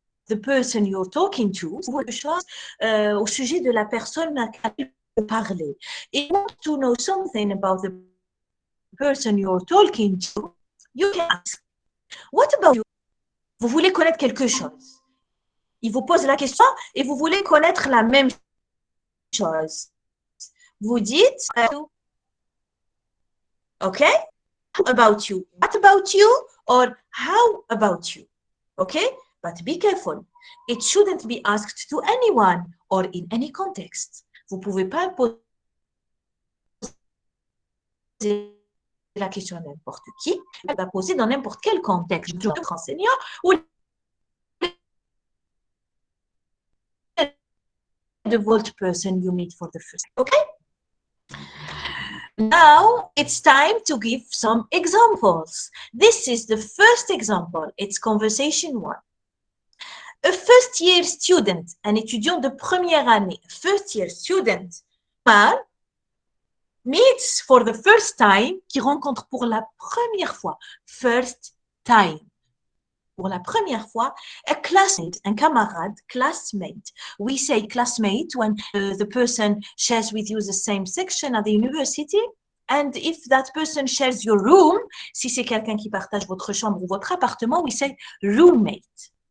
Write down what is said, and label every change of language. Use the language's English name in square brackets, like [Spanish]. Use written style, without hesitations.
[English] The person you're talking to, [French] quelque chose au sujet de la personne à laquelle vous parlez. [English] If you want to know something about the person you're talking to, you can ask, what about you? [French] Vous voulez connaître quelque chose. Il vous pose la question et vous voulez connaître la même chose. Vous dites, [English] OK? How about you? What about you? Or how about you? OK? But be careful. It shouldn't be asked to anyone or in any context. [French] Vous ne pouvez pas poser la question à n'importe qui. Elle va poser dans n'importe quel contexte. Notre enseignant ou [English] the world person you meet for the first time. Okay? Now it's time to give some examples. This is the first example. It's conversation one. A first year student, [French] un étudiant de première année, [English] first year student, meets for the first time, [French] qui rencontre pour la première fois, [English] first time. [French] Pour la première fois, [English] a classmate, [French] un camarade, classmate. [English] We say classmate when the person shares with you the same section at the university. And if that person shares your room, [French] si c'est quelqu'un qui partage votre chambre ou votre appartement, [English] we say roommate.